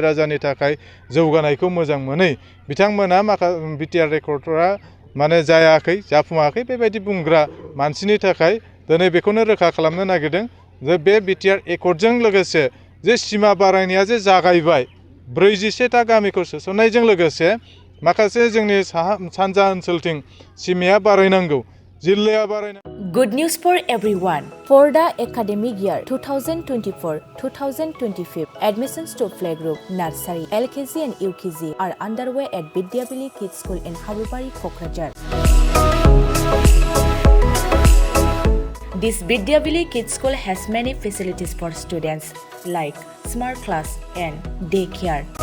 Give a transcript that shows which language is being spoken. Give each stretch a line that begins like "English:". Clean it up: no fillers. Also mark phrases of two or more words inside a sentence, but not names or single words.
Bodo: राजानि थाखाय जौगानायखौ मोजां मोनै बिथांमोना बिटिआर एकर्डआ माने जायाखै जाफुङाखै बेबायदि बुंग्रा मानसिनि थाखाय दिनै बेखौनो रोखा खालामनो नागिरदों जे बे बिटिआर एकर्डजों लोगोसे जे सिमा बारायनाया जे जागायबाय 47था गामिखौ सोसननायजों लोगोसे माखासे जोंनि सानजा ओनसोलथिं सिमाया बारायनांगौ जिल्लाया बारायनांगौ।
English: Good news for everyone. For the academic year 2024-2025, admissions to playgroup, nursery, LKG and UKG are underway at Vidyavili Kids School in Habubari, Kokrajhar. This Vidyavili Kids School has many facilities for students like smart class and daycare,